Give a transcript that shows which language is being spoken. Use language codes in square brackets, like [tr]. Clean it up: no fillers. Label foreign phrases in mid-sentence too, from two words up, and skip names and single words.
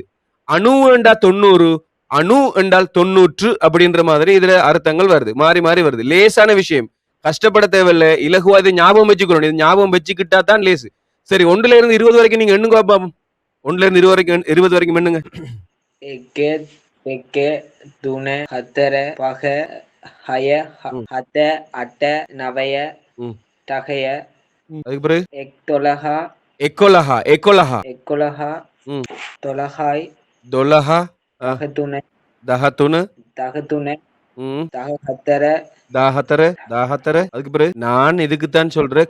[ta] அணு என்றால் 90. அணு என்றால் 90 அப்படின்ற மாதிரி இதுல அர்த்தங்கள் வருது. மாறி மாறி வருது. லேசான விஷயம். கஷ்டப்பட தேவையில்லை. இலகுவா இதை ஞாபகம் வச்சுக்கணும். இது ஞாபகம் வச்சுக்கிட்டா தான் லேசு. சரி 1ல இருந்து 20 வரைக்கும் நீங்க எண்ணுங்க பாப்போம். 1ல இருந்து 20 வரைக்கும் எண்ணுங்க. [si] එක දෙක තුන හතර පහ හය හත අට නවය දහය [ta] அதுக்கு பிறகு 11 11 [si] 12යි [ta] 12 13 13 14 14 அதுக்கு பிறகு நான் இதுக்குத்தான் சொல்றேன்.